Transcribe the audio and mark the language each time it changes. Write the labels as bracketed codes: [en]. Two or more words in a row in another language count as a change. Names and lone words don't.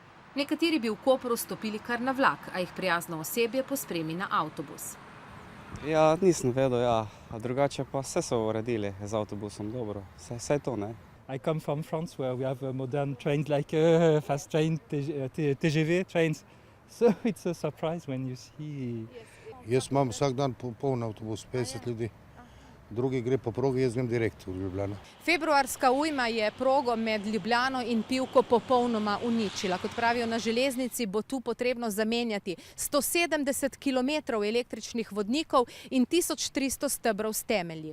[sl] Nekateri bi v Kopru stopili kar na vlak, a jih prijazno osebje pospremi na avtobus. Ja, nisem vedel, ja. A drugače pa vse so uredili z avtobusom, dobro. Vse to, ne? [en] I come from France where we have modern trains like fast train, TGV trains. So it's a surprise when you see. [sl] Jaz imam vsak dan poln avtobus, 50 ljudi. Drugi gre po progi, jaz grem direkt v Ljubljano. Februarska ujma je progo med Ljubljano in Pivko popolnoma uničila. Kot pravijo na železnici, bo tu potrebno zamenjati 170 kilometrov električnih vodnikov in 1300 stebrov s temelji.